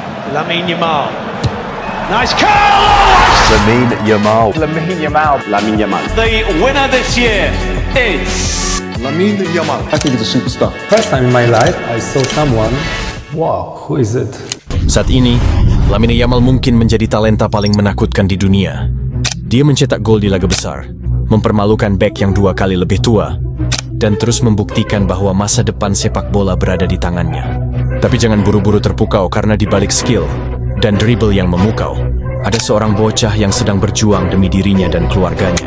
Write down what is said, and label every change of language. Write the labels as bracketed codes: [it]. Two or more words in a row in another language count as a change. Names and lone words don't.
[en] Lamine Yamal. Nice curl! Lamine Yamal. Lamine Yamal. Lamine Yamal. The winner this year is Lamine Yamal. I think he's a superstar. First time in my life I saw someone, wow, who is it? [id] Saat ini, Lamine Yamal mungkin menjadi talenta paling menakutkan di dunia. Dia mencetak gol di laga besar, mempermalukan bek yang 2 kali lebih tua, dan terus membuktikan bahwa masa depan sepak bola berada di tangannya. Tapi jangan buru-buru terpukau karena di balik skill dan dribble yang memukau, ada seorang bocah yang sedang berjuang demi dirinya dan keluarganya.